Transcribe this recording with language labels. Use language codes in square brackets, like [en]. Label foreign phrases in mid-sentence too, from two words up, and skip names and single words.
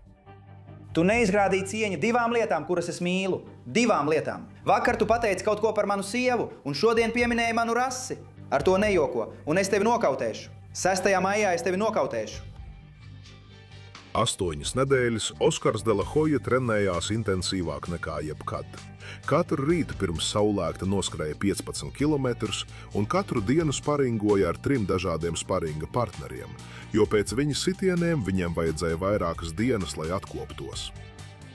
[lv] Tu neizrādīji cieņu 2 lietām, kuras es mīlu. 2 lietām. Vakar tu pateici kaut ko par manu sievu, un šodien pieminēji manu rasi. Ar to nejoko, un es tevi nokautēšu. 6. maijā es tevi nokautēšu. 8 nedēļas Oskars de la Hoja trenējās intensīvāk nekā jebkad. Katru rītu pirms saulēkta noskrēja 15 kilometrus un katru dienu sparingoja ar 3 dažādiem sparinga partneriem, jo pēc viņa sitieniem viņiem vajadzēja vairākas dienas, lai atkoptos.